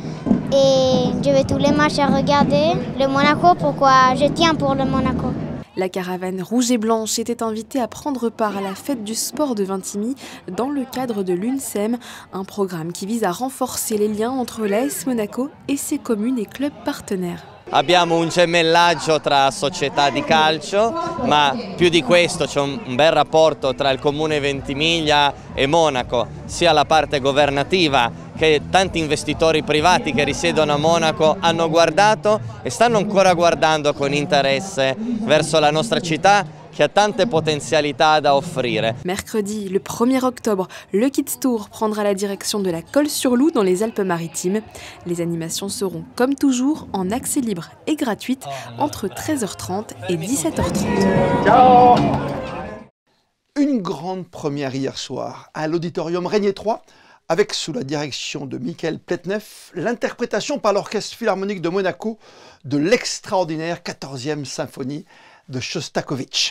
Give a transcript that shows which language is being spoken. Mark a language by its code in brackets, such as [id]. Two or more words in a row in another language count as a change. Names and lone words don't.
[fr] Et je vais tous les matchs à regarder. Le Monaco, pourquoi je tiens pour le Monaco. La caravane rouge et blanche était invitée à prendre part à la fête du sport de Vintimille dans le cadre de l'UNSEM, un programme qui vise à renforcer les liens entre l'AS Monaco et ses communes et clubs partenaires. [it] Abbiamo un gemellaggio tra società di calcio, ma più di questo c'è un bel rapporto tra il Comune Ventimiglia e Monaco, sia la parte governativa che tanti investitori privati che risiedono a Monaco hanno guardato e stanno ancora guardando con interesse verso la nostra città che ha tante potenzialità da offrire. [fr] Mercredi, le 1er octobre, le Kids Tour prendra la direction de la Colle-sur-Loup dans les Alpes-Maritimes. Les animations seront, comme toujours, en accès libre et gratuite entre 13h30 et 17h30. Ciao. Une grande première hier soir à l'auditorium Régnier 3 avec, sous la direction de Michael Pletnev, l'interprétation par l'Orchestre Philharmonique de Monaco de l'extraordinaire 14e symphonie de Shostakovich.